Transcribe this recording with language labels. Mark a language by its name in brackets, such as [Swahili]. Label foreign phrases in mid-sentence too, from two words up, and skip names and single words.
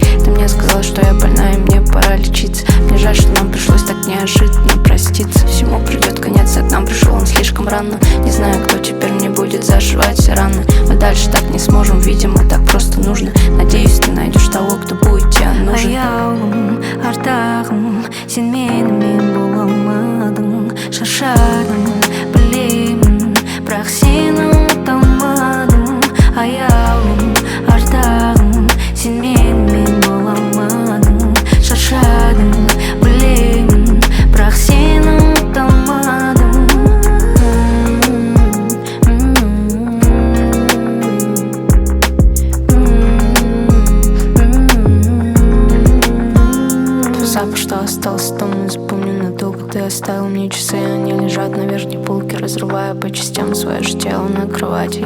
[Russian] Ты мне сказал, что я больна и мне пора лечиться. Мне жаль, что нам пришлось так неожиданно проститься. Всему придет конец, а к нам пришел он слишком рано. Не знаю, кто теперь мне будет зашивать все раны. Мы дальше так не сможем, видимо, так просто нужно. Надеюсь, ты найдешь того, кто будет тебе нужен. [Kazakh] Аяулым, артағым, сен менімен бола алмадың. Шаршадым, білемін, бірақ сені ұмыта алмадым. Аяулым, артағым, сен менімен бола алмадың. Шаршадым, білемін, бірақ сені ұмыта алмадым. [Russian] Запах, что остался, то мы запомним надолго. Ты оставил мне часы, они лежат на верхней полке, разрывая по частям свое же тело на кровати.